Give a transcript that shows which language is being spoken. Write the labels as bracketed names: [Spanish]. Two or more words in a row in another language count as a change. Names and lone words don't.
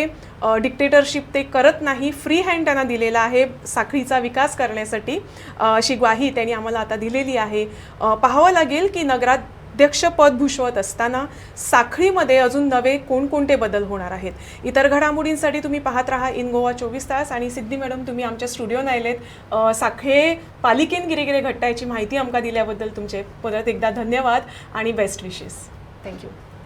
[Marathi] डिक्टेटरशिप ते करत नाही [English] free hand [Marathi] त्यांना दिलेला आहे साखळीचा विकास करण्यासाठी अशी ग्वाही त्यांनी आम्हाला आता दिलेली आहे. पाहावं लागेल की नगराध्यक्षपद भूषवत असताना साखळीमध्ये अजून नवे कोणकोणते बदल होणार आहेत. इतर घडामोडींसाठी तुम्ही पाहत राहा इन गोवा 24 तास आणि सिद्धी मॅडम तुम्ही [Konkani] आमच्या स्टुडिओन आयलेत साखळे पालिकेन कितें कितें घडटा [Marathi] याची माहिती आमकां दिल्याबद्दल तुमचे परत एकदा धन्यवाद आणि [English] best wishes. thank you.